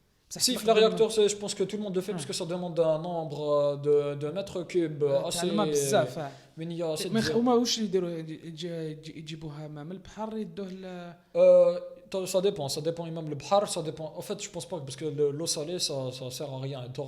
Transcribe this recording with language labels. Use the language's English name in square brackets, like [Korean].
[French] Si, le réacteur, je pense que tout le monde le fait parce que ça demande un nombre de mètres cubes assez. Mais il y a cette. [Arabic] هما واش يديروا يجيبوها من البحر يدوه [French] ça dépend même le bhar, ça dépend. En fait, je pense pas parce que l'eau salée ça sert à rien.